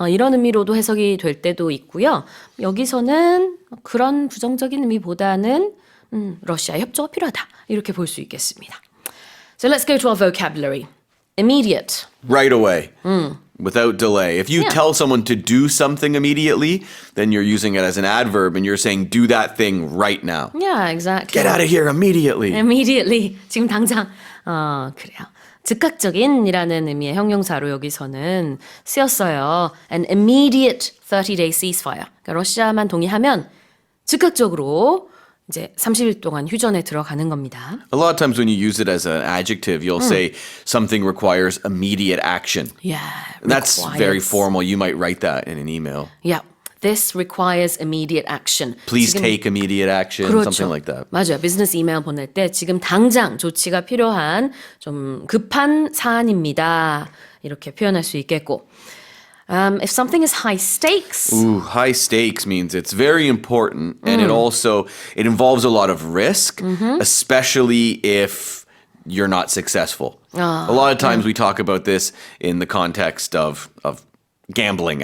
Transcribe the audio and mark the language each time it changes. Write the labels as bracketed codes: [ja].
[ko] 이런 의미로도 해석이 될 때도 있고요. 여기서는 그런 부정적인 의미보다는 러시아의 협조가 필요하다. 이렇게 볼 수 있겠습니다. [en] So let's go to our vocabulary. Immediate. Right away. Without delay. If you Yeah. tell someone to do something immediately, then you're using it as an adverb and you're saying do that thing right now. Yeah, exactly. Get out of here immediately. [ko] Immediately. 지금 당장. 그래요. 즉각적인이라는 의미의 형용사로 여기서는 쓰였어요. [en] An immediate 30-day ceasefire. [ko] 그러니까 러시아만 동의하면 즉각적으로 이제 30일 동안 휴전에 들어가는 겁니다. [en] A lot of times when you use it as an adjective, you'll say something requires immediate action. Yeah. And that's very requires. formal. You might write that in an email. Yeah. This requires immediate action. Please [ko] 지금- [en] take immediate action, [ko] 그렇죠. [en] something like that. [ko] 맞아요. 비즈니스 이메일 보낼 때 지금 당장 조치가 필요한 좀 급한 사안입니다. 이렇게 표현할 수 있겠고. [en] If something is high stakes, Ooh, high stakes means it's very important, and it involves a lot of risk, especially if you're not successful. A lot of times we talk about this in the context of gambling.